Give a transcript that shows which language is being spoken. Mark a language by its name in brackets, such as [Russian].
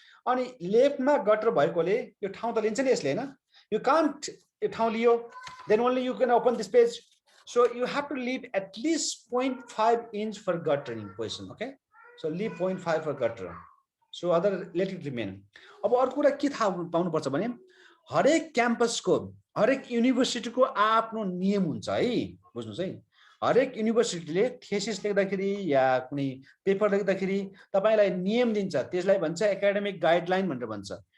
[Nepali] अनि left मा gutter भएकोले यो ठाउँ त लिन्छ नि यसले हैन. [English] You can't [Nepali] यो ठाउँ लियो, [English] then only you can open this page. So you have to leave at least 0.5 inch for guttering position. Okay, so leave 0.5 for gutter. So other let it remain. [Nepali] अब अर्को कुरा के थाहा पाउनु पर्छ भने हरेक क्याम्पसको, हरेक युनिभर्सिटीको आफ्नो नियम हुन्छ है, बुझ्नुस् है. हरेक युनिभर्सिटीले थेसिस लेख्दाखेरि या कुनै पेपर लेख्दाखेरि तपाईलाई नियम दिन्छ, त्यसलाई भन्छ एकाडेमिक गाइडलाइन भनेर भन्छ.